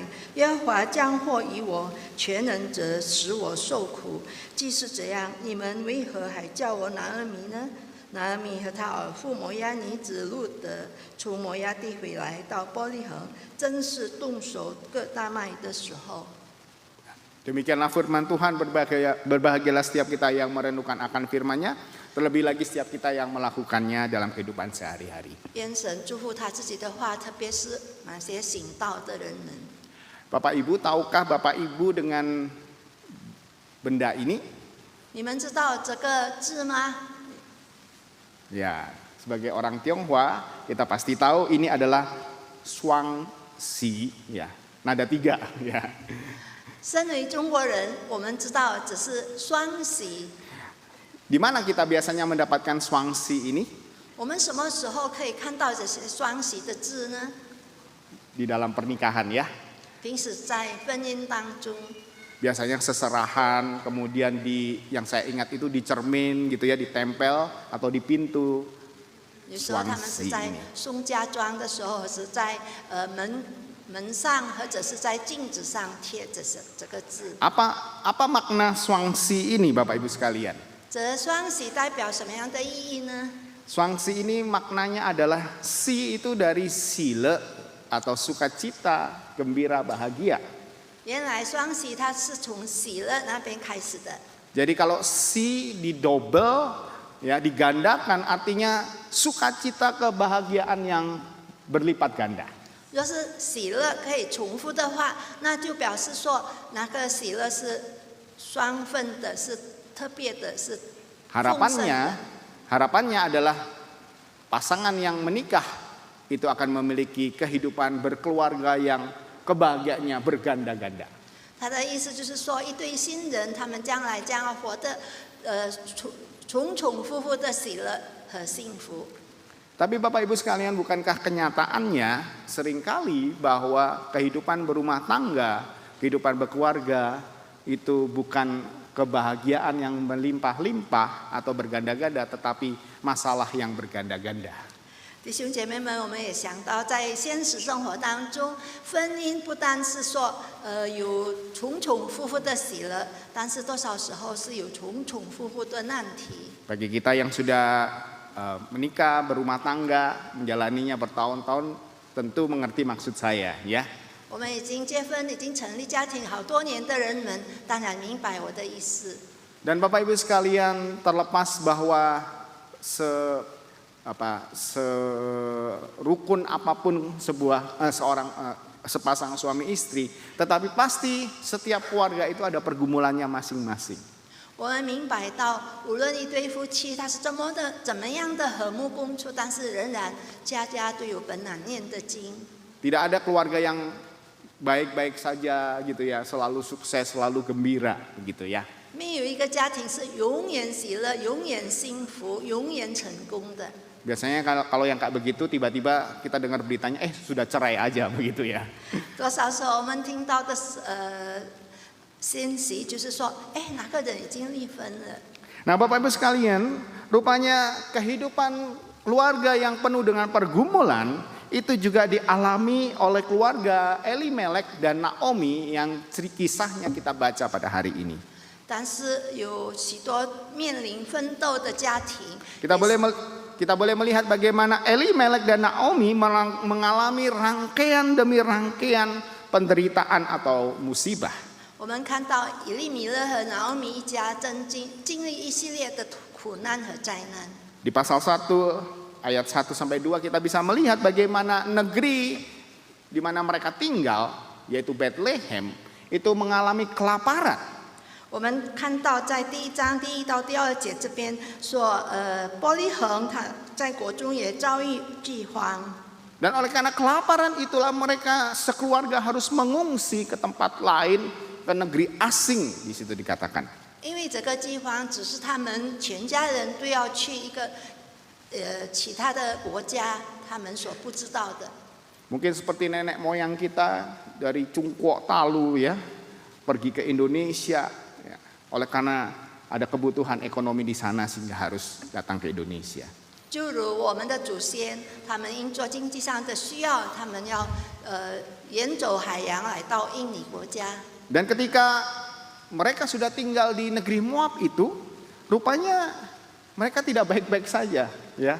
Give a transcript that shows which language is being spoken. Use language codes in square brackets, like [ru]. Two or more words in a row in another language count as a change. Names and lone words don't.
[zh] 耶和华降祸于我，全能者使我受苦。既是这样，你们为何还叫我拿俄米呢？” 拿俄米和他儿妇摩押女子路德从摩押地回来，到伯利恒，正是动手割大麦的时候。 [id] Demikianlah firman Tuhan, berbahagialah setiap kita yang merenungkan akan firman-Nya, terlebih lagi setiap kita yang melakukannya dalam kehidupan sehari-hari. [zh] 愿神祝福他自己的话，特别是那些行道的人们。 [id] Bapak Ibu, tahukah Bapak Ibu dengan benda ini? [zh] 你们知道这个字吗？ [id] Ya, sebagai orang Tionghoa kita pasti tahu ini adalah Shuang Si, ya, nada 3, ya. [zh] 身为中国人，我们知道只是双喜。 [id] Di mana kita biasanya mendapatkan Shuang Si ini? [zh] 我们什么时候可以看到这些双喜的字呢？ [id] Di dalam pernikahan, ya. [zh] 平时在婚姻当中。 [id] Biasanya seserahan, kemudian yang saya ingat itu di cermin gitu ya, ditempel atau di pintu. [zh] 有时候他们是在送嫁妆的时候，是在门上，或者是在镜子上贴着这个字。 [id] Apa makna Shuangxi ini, Bapak Ibu sekalian? [zh] 这双喜代表什么样的意义呢？ [id] Shuangxi ini maknanya adalah si itu dari sile atau sukacita, gembira, bahagia. [zh] 原来双喜它是从喜乐那边开始的。 [id] Jadi kalau si didobel, ya digandakan, artinya sukacita, kebahagiaan yang berlipat ganda. [zh] 若是喜乐可以重复的话，那就表示说那个喜乐是双份的，是特别的，是 [id] Harapannya Harapannya adalah pasangan yang menikah itu akan memiliki kehidupan berkeluarga yang kebahagiaannya berganda-ganda. [zh] 他的意思就是说，一对新人，他们将来将要活得重重复复的喜乐和幸福。 [id] Tapi Bapak Ibu sekalian, bukankah kenyataannya seringkali bahwa kehidupan berumah tangga, kehidupan berkeluarga itu bukan kebahagiaan yang melimpah-limpah atau berganda-ganda, tetapi masalah yang berganda-ganda. [zh] 弟兄姐妹们，我们也想到，在现实生活当中，婚姻不单是说有重重复复的喜乐，但是多少时候是有重重复复的难题。 [id] Bagi kita yang sudah menikah, berumah tangga, menjalaninya bertahun-tahun, tentu mengerti maksud saya, ya. [zh] 我们已经结婚、已经成立家庭好多年的人们，当然明白我的意思。 [id] Dan Bapak Ibu sekalian, terlepas bahwa serukun apapun sepasang suami istri, tetapi pasti setiap keluarga itu ada pergumulannya masing-masing. [zh] 我们明白到，无论一对夫妻他是怎么样的和睦共处，但是仍然家家都有本难念的经。 [id] Tidak ada keluarga yang baik-baik saja gitu ya, selalu sukses, selalu gembira begitu ya. [zh] 没有一个家庭是永远喜乐、永远幸福、永远成功的。 [id] Biasanya kalau yang kayak begitu tiba-tiba kita dengar beritanya sudah cerai aja begitu ya. [zh] 多少时候我们听到的信息就是说，哪个人已经离婚了。 [id] Nah Bapak Ibu sekalian, rupanya kehidupan keluarga yang penuh dengan pergumulan itu juga dialami oleh keluarga Elimelek dan Naomi yang kisahnya kita baca pada hari ini. [zh] 但是有许多面临奋斗的家庭， [id] Kita boleh melihat bagaimana Elimelek dan Naomi mengalami rangkaian demi rangkaian penderitaan atau musibah. [zh] 我们看到以利米勒和拿俄米一家经历一系列的苦难和灾难。 [id] Di pasal 1 ayat 1 sampai 2 kita bisa melihat bagaimana negeri di mana mereka tinggal, yaitu Bethlehem, itu mengalami kelaparan. [zh] 我们看到在第1章第1到第2节这边说，伯利恒他在国中也遭遇饥荒。 [id] Dan oleh karena kelaparan itulah mereka sekeluarga harus mengungsi ke tempat lain, ke negeri asing, di situ dikatakan. [zh] 因为这个饥荒只是他们全家人都要去一个其他的国家，他们所不知道的。 [id] Mungkin seperti nenek moyang kita dari Cungkuok Talu ya, pergi ke Indonesia ya, oleh karena ada kebutuhan ekonomi di sana sehingga harus datang ke Indonesia. [zh] 就如我们的祖先，他们因做经济上的需要，他们要远走海洋来到印尼国家。 [id] Dan ketika mereka sudah tinggal di negeri Moab itu, rupanya mereka tidak baik-baik saja, ya.